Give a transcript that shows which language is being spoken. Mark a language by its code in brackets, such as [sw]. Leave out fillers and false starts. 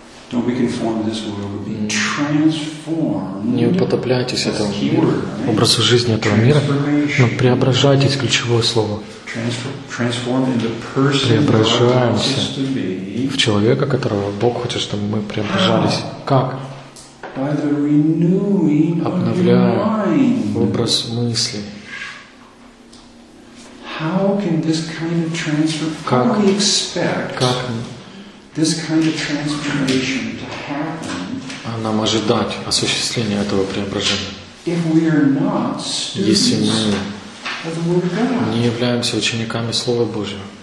[en] Don't be conformed to this world, but be transformed. [ru] Не уподобляйтесь этому миру, образу жизни этого мира, но преображайтесь, ключевое слово. Преображаемся в человека, которого Бог хочет, чтобы мы преображались. Как? Обновляя образ мысли. [en] How can this kind of this kind of transformation to happen? [ru] Нам ожидать осуществления этого преображения. [en] If we are not students of the Word of God, [ru] не являемся учениками Слова Божьего.